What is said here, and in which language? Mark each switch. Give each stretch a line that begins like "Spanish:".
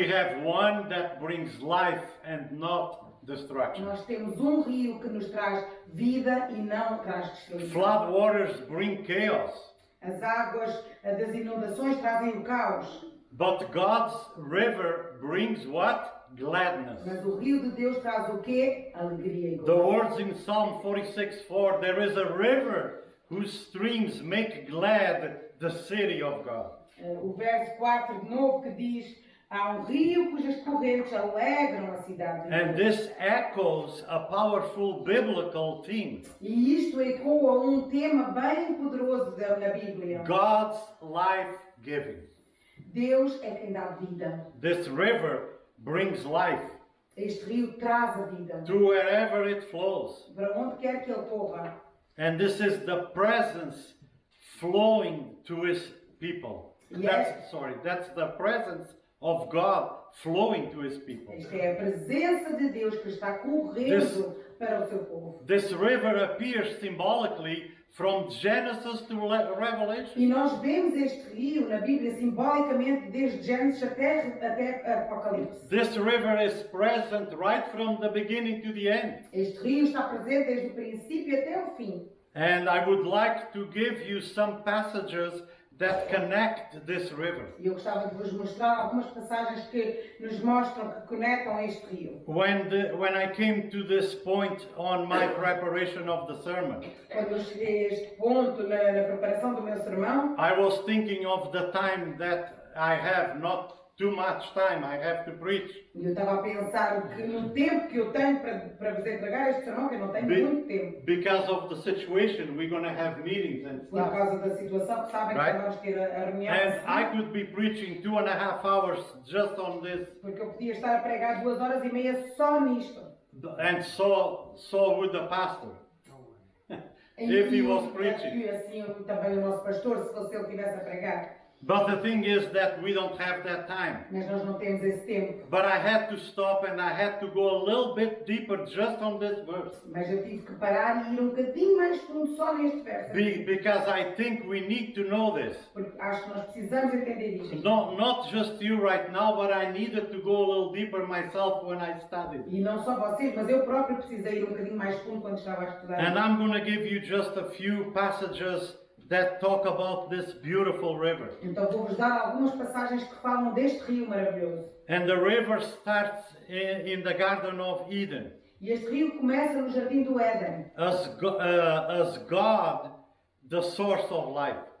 English: we have one that brings life and not destruction.
Portuguese: nós temos um rio que nos traz vida e não traz destruição.
English: Flood waters bring chaos,
Portuguese: As águas das inundações trazem o caos,
English: but God's river brings what? Gladness.
Portuguese: mas o rio de Deus traz o quê? Alegria e
English: The
Portuguese: gozo.
English: words in Psalm 46:4, there is a river whose streams make glad the city of God.
Portuguese: O verso 4 de novo que diz: há um rio cujas correntes alegram a cidade de
English: And
Portuguese: Deus.
English: this echoes a powerful biblical theme.
Portuguese: E isto ecoa um tema bem poderoso na Bíblia.
English: God's life-giving.
Portuguese: Deus é quem dá vida.
English: This river brings life
Portuguese: Este rio traz a vida
English: to wherever it flows.
Portuguese: para onde quer que ele corra.
English: And this is the presence flowing to his people. Yes. That's the presence of God flowing to his people.
Portuguese: Esta é a presença de Deus que está correndo para o seu povo.
English: This river appears symbolically from Genesis to Revelation.
Portuguese: E nós vemos este rio na Bíblia simbolicamente desde Gênesis até Apocalipse.
English: This river is present right from the beginning to the end.
Portuguese: Este rio está presente desde o princípio até o fim.
English: And I would like to give you some passages that connect this river.
Portuguese: E eu gostava de vos mostrar algumas passagens que nos mostram que conectam este rio.
English: When I came to this point on my preparation of the sermon,
Portuguese: Quando eu cheguei a este ponto na preparação do meu sermão,
English: I was thinking of the time that I have, not too much time I have to preach.
Portuguese: e eu estava a pensar que no tempo que eu tenho para vos entregar este sermão, que eu não tenho muito tempo,
English: Because of the situation, we're going to have meetings and
Portuguese: por
English: stuff.
Portuguese: causa da situação que sabem
English: Right.
Portuguese: que vamos ter a reunião,
English: And I could be preaching 2.5 hours just on this.
Portuguese: porque eu podia estar a pregar 2 horas e meia só nisto.
English: And so would the pastor. If he was preaching.
Portuguese: E assim também o nosso pastor, se fosse ele que estivesse a pregar.
English: But the thing is that we don't have that time.
Portuguese: Mas nós não temos esse tempo.
English: But I had to stop and I had to go a little bit deeper just on this verse.
Portuguese: Mas eu tive que parar e ir um bocadinho mais fundo só neste verso.
English: Because I think we need to know this.
Portuguese: Porque acho que nós precisamos entender isto.
English: Not just you right now, but I needed to go a little deeper myself when I studied.
Portuguese: E não só vocês, mas eu próprio precisei ir um bocadinho mais fundo quando estava a estudar.
English: And I'm going to give you just a few passages that talk about this beautiful river.
Portuguese: Então vou-vos dar algumas passagens que falam deste rio maravilhoso.
English: And the river starts in the Garden of Eden.
Portuguese: E este rio começa no Jardim do Éden.
English: As God, the source of life.